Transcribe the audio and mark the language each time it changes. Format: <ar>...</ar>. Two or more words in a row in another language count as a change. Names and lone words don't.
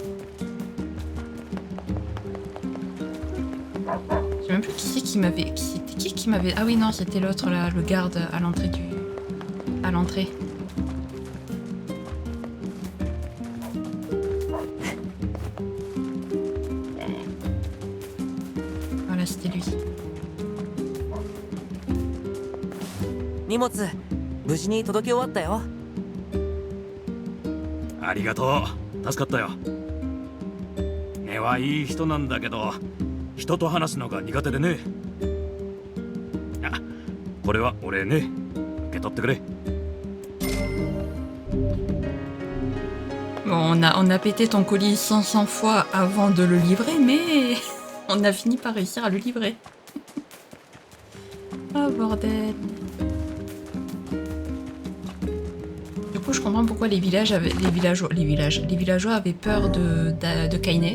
<fr>Je sais même plus qui c'est qui m'avait... C'était qui m'avait... Ah oui, non, c'était l'autre là, le garde à l'entrée du... À l'entrée. Voilà, c'était lui.</fr> <ja>荷物無事に届け終わったよ。ありがとう。助かったよ。根はいい人なんだけど、人と話すのが苦手でね。あ、これは俺ね。受け取ってくれ。</ja> <fr>Bon, on a pété ton colis 500 fois avant de le livrer, mais on a fini par réussir à le livrer. Oh bordel. Du coup, je comprends pourquoi les villageois avaient peur de Kaine.</fr>